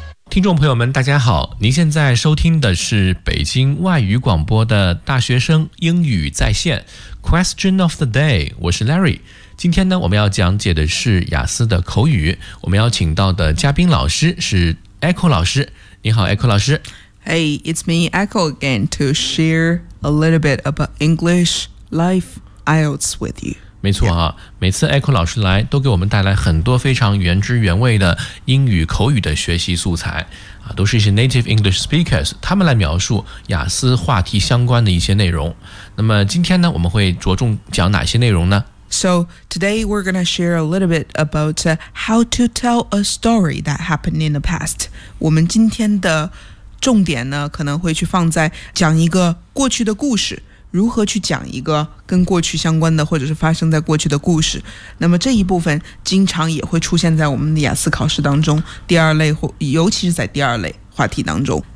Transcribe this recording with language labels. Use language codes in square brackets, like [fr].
[zh] 听众朋友们大家好，您现在收听的是北京外语广播的大学生英语在线 Question of the day， 我是 Larry。今天呢，我们要讲解的是雅思的口语，我们要请到的嘉宾老师是 Echo 老师。你好 Echo 老师。 [en] Hey， it's me Echo again to share a little bit about English life IELTS with you。 [zh] 没错啊、yeah. 每次 Echo 老师来都给我们带来很多非常原汁原味的英语口语的学习素材啊，都是一些 [en] native English speakers， [zh] 他们来描述雅思话题相关的一些内容。那么今天呢，我们会着重讲哪些内容呢？ [en] So today we're going to share a little bit about how to tell a story that happened in the past。 [zh] 我们今天的重点呢，可能会去放在讲一个过去的故事，如何去讲一个跟过去相关的或者是发生在过去的故事。那么这一部分经常也会出现在我们的雅思考试当中，第二类，或尤其是在第二类话题当中。